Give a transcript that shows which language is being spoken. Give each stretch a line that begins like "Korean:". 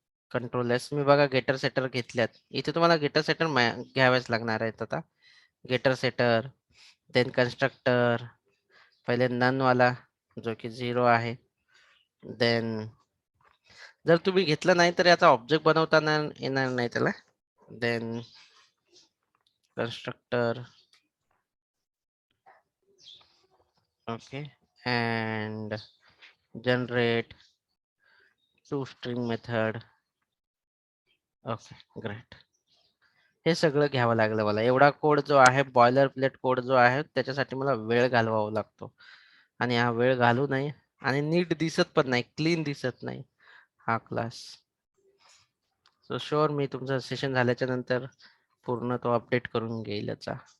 Marathi: Control S मी बघा गेटर setter घेतल्यात. इथे तुम्हाला गेटर सेटर घ्यावेच लागणार आहेत आता. गेटर सेटर, देन कंस्ट्रक्टर, पहिले नन वाला जो की 0 आहे. देन जर तुम्ही घेतलं नाही तर याचा ऑब्जेक्ट बनवताना येणार नाही त्याला.
English: Then constructor, okay, and generate to string method. Okay, great.
Marathi: हे सगळं घ्यावं लागलं मला. एवढा कोड जो आहे, बॉयलर प्लेट कोड जो आहे, त्याच्यासाठी मला वेळ घालवावा लागतो. आणि हा वेळ घालू नये आणि नीट दिसत पण नाही, क्लीन दिसत नाही हा क्लास. सो शुअर मी तुमचं सेशन झाल्याच्या नंतर पूर्ण तो अपडेट करून घेईल याचा.